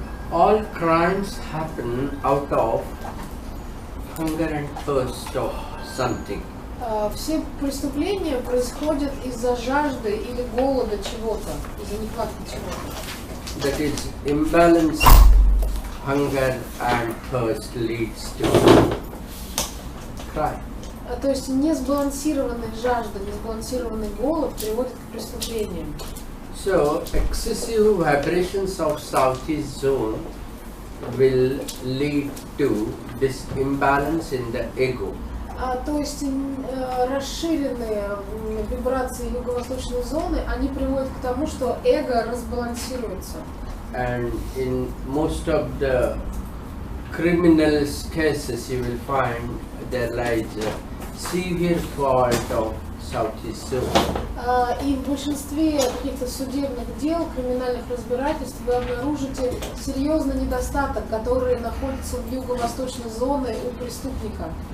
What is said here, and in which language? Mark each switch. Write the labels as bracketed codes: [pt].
[en] All crimes happen out of hunger and thirst of something. [ru] Все преступления происходят из-за жажды или голода чего-то, из-за нехватки чего-то. [en] That is, imbalance, hunger and thirst leads to crime. [ru] То есть несбалансированная жажда, несбалансированный голод приводит к преступлениям. [en] So, excessive vibrations of southeast zone will lead to this imbalance in the ego. [ru] То есть расширенные вибрации юго-восточной зоны, они приводят к тому, что эго разбалансируется. [en] And in most of the criminal cases you will find there lies a severe fault of southeast zone. [ru] И в большинстве каких-то судебных дел, криминальных разбирательств вы обнаружите серьезный недостаток, который находится в юго-восточной зоне у преступника.